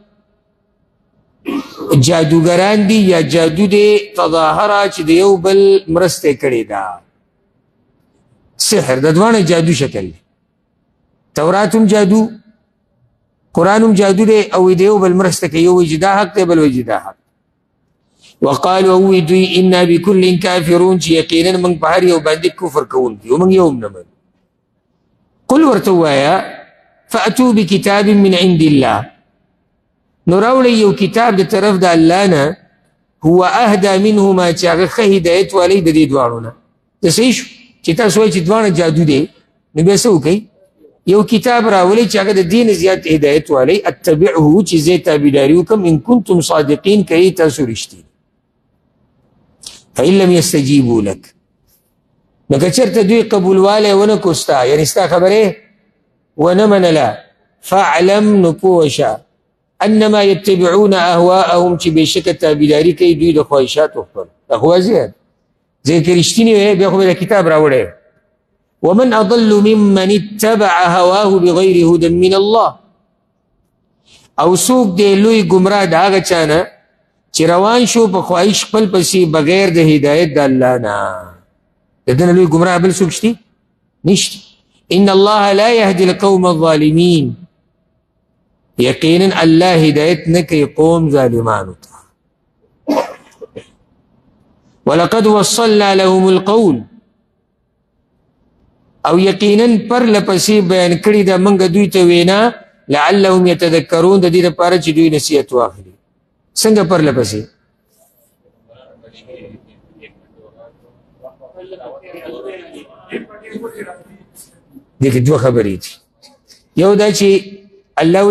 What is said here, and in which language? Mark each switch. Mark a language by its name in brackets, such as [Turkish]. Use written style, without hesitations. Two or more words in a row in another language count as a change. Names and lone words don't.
[Pashto] جادوګران دي یا جادو دی تظاهرا چې د یو بل مرسته کړې ده سحر د دوانه جادو شکل دی تورات هم جادو قرآن هم جادو دی او د یو بل مرسته کوي یو وایي چې دا حق دی بل وایي چې دا حق وقالوا اوی دوی [Arabic] انا بكل کافرون [Pashto] چې یقینا موږ په هر یو باندې کفر کوونکي یو موږ یو هم نه منو قل ورته ووایه [Arabic] فأتوا بکتاب من عند الله [Pashto] نو راوړئ یو کتاب د طرف د الله نه [Arabic] هو اهدا منهما [Pashto] چې هغه ښه هدایت والی د دې دواړو نه د صحیح شو چې تاسو وایئ چې دواړه جادو دی نو بیا څه وکئ یو کتاب راولئ چې هغه د دې نه زیات هدایت والی اتبعه چې زه تابعداري وکړم [Arabic] ان کنتم صادقین [Pashto] که تاسو رښتیني [Arabic] فإن لم يستجيبوا لك [Pashto] نو که چېرته دوی قبولوالی ونه کړو ستا یعنې ستا خبرې ونه منله فاعلم نو پوه شه [Arabic] انما يتبعون اهواءهم [Pashto] چې بېشکه تابعداري کوي دوی د خواهشاتو خپل دا خو زیات ځکه که رښتینې وی بیا خو به د کتاب راوړی [Arabic] ومن اضل ممن اتبع هواه بغیر هدى من الله [Pashto] او څوک دی لوی ګمراه د هغه چا نه چې روان شو په خواهش خپل پسې بغیر د هدایت د الله نه د ده نه لوی ګمراه بل څوک شته نشته [Arabic] ان الله لا يهدي القوم الظالمين [Pashto] یقینا الله هدایت نه کوي قوم ظالمانو ته [Arabic] ولقد وصلنا لهم القول [Pashto] او یقینا پر لپسې بیان کړي ده موږ دوی ته وینا [Arabic] لعلهم یتذکرون [Pashto] د دې لپاره چې دوی نصیحت واخلي څنګه پر لپسې دغه دوه خبرې دي یو دا چې الله وی